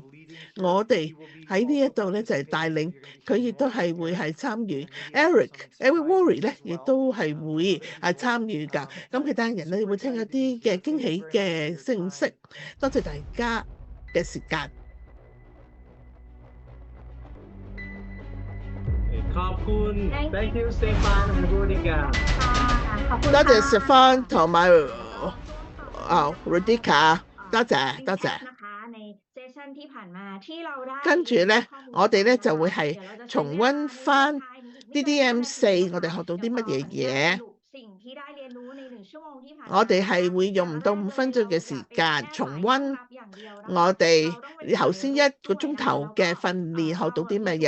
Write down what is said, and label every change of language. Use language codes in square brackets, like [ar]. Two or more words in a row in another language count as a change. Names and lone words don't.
[yue] 我哋喺呢一度咧就係帶領，佢亦都係會係參與。Eric Worre 咧亦都係會係參與㗎。咁其他人咧會聽一啲嘅驚喜嘅信息。多謝大家嘅時間。 [th] ขอบคุณ [en] Thank you [th] สเตฟานและรูดิก้า ค่ะขอบคุณ [yue] 多謝 [th] ค่ะ [yue] Stefan 同埋Rodica， 多謝多謝。 [th] นะคะในเซสชั่นที่ผ่านมาที่เราได้ [yue] 跟住咧，我哋咧就會係重溫翻 DDM4， 我哋學到啲乜嘢嘢。我哋係會用唔到5分鐘嘅時間重溫我哋頭先1個鐘頭嘅訓練學到啲乜嘢。